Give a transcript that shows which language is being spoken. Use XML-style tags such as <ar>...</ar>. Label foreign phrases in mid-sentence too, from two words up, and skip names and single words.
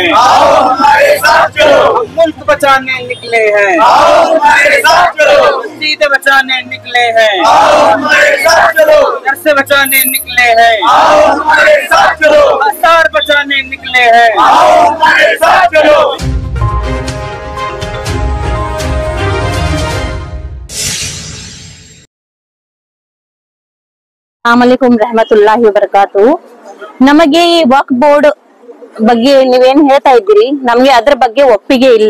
<hi>आओ हमारे साथ चलो। मुल्क बचाने निकले हैं, आओ हमारे साथ चलो। मस्जिद बचाने निकले हैं, आओ हमारे साथ चलो। घर से बचाने निकले हैं, आओ हमारे साथ चलो। आसार बचाने निकले हैं, आओ हमारे साथ चलो।</hi> <ar>السلام عليكم ورحمة الله وبركاته.</ar> <kn>ನಮಗೆ ಈ ವಕ್ಫ್ ಬೋರ್ಡ್ ಬಗ್ಗೆ ನೀವೇನ್ ಹೇಳ್ತಾ ಇದ್ದೀರಿ, ನಮ್ಗೆ ಅದ್ರ ಬಗ್ಗೆ ಒಪ್ಪಿಗೆ ಇಲ್ಲ.</kn>